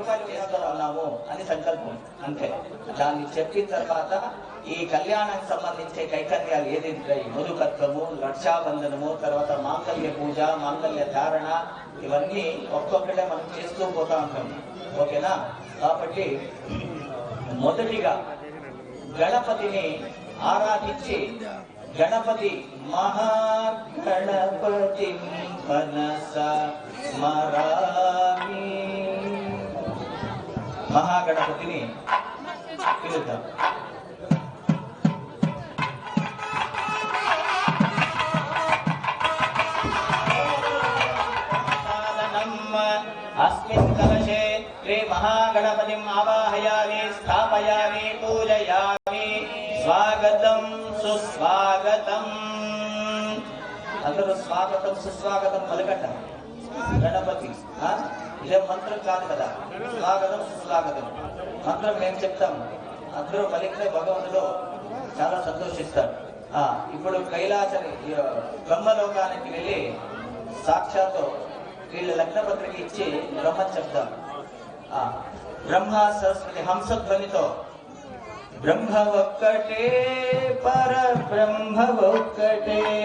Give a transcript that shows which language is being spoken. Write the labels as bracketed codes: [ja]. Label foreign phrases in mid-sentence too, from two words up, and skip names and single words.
[te] వేసుకోవాలన్నాము అని సంకల్పం అంతే దాన్ని చెప్పిన తర్వాత ఈ కళ్యాణానికి సంబంధించే కైకర్యాలు ఏదైతే మధుకత్వము రక్షాబంధనము తర్వాత మాంగళ్య పూజ మాంగళ్య ధారణ ఇవన్నీ ఒక్కొక్కటే మనం చేస్తూ పోతా ఉంటాం ఓకేనా కాబట్టి మొదటిగా గణపతిని ఆరాధించి గణపతి [sa] మహాగణపతి మనస స్మరామి [te] మహాగణపతిని పిలుద్దాం [sa] अस्मिन् कलशे श्री महागणपतिं आवाहयामि स्थापयामि पूजयामि स्वागतं सुस्वागतम् अंदरू स्वागतं सुस्वागतं [te] पलकंడి गणपति ఇదే మంత్రం కాదు కదా స్వాగతం సుస్వాగతం మంత్రం మేము చెప్తాం అందరూ పలికితే భగవంతుడు చాలా సంతోషిస్తాడు ఇప్పుడు కైలాసని బ్రహ్మలోకానికి వెళ్ళి సాక్షాత్తు వీళ్ళ లగ్న పత్రిక ఇచ్చి బ్రహ్మ చెప్తాం బ్రహ్మ సరస్వతి హంసధ్వనితో బ్రహ్మ ఒక్కటే పర బ్రహ్మ ఒక్కటే